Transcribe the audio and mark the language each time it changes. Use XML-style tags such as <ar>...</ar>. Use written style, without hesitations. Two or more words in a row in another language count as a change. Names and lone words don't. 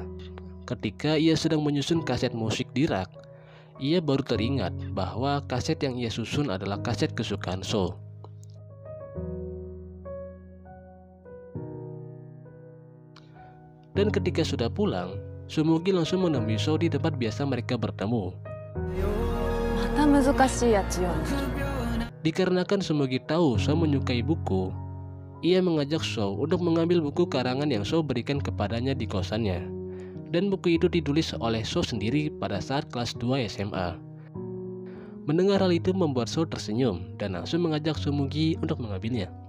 <id>Ketika ia sedang menyusun kaset musik di rak, ia baru teringat bahwa kaset yang ia susun adalah kaset kesukaan So. Dan ketika sudah pulang, Sumugi langsung menemui So di tempat biasa mereka bertemu.</id> <ja>また難しいやつ読んでる。</ja> <id>Dikarenakan Sumugi tahu So menyukai buku, ia mengajak So untuk mengambil buku karangan yang So berikan kepadanya di kosannya. Dan buku itu ditulis oleh So sendiri pada saat kelas 2 SMA. Mendengar hal itu membuat So tersenyum dan langsung mengajak Sumugi untuk mengambilnya.</id>